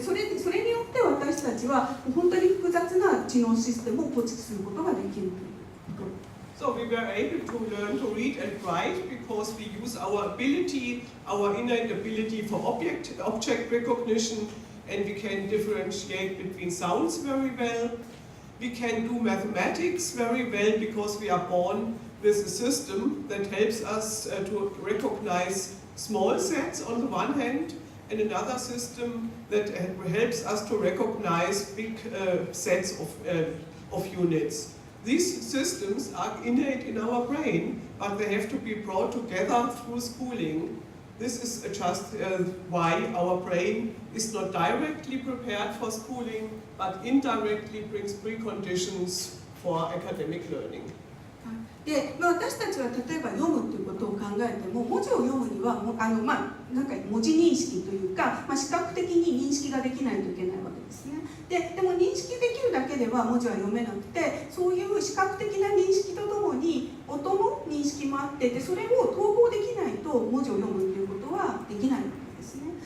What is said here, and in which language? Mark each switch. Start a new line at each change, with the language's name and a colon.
Japanese: でそれによって私たちは本当に複雑な知能システムを構築することができるということ。
English: So we were able to learn to read and write because we use our ability, our innate ability for object recognition, and we can differentiate between sounds very well. We can do mathematics very well because we are born with a system that helps us to recognize small sets on the one hand, and another system that helps us to recognize big sets of units. These systems are innate in our brain, but they have to be brought together through schooling this is just why our brain is not directly prepared for schooling, but indirectly brings preconditions for academic learning.
Japanese: で私たちは例えば読むということを考えても、文字を読むにはなんか文字認識というか、視覚的に認識ができないといけないわけですね。でも認識できるだけでは文字は読めなくて、そういう視覚的な認識とともに音の認識もあって、でそれを統合できないと文字を読むということはできないわけですね。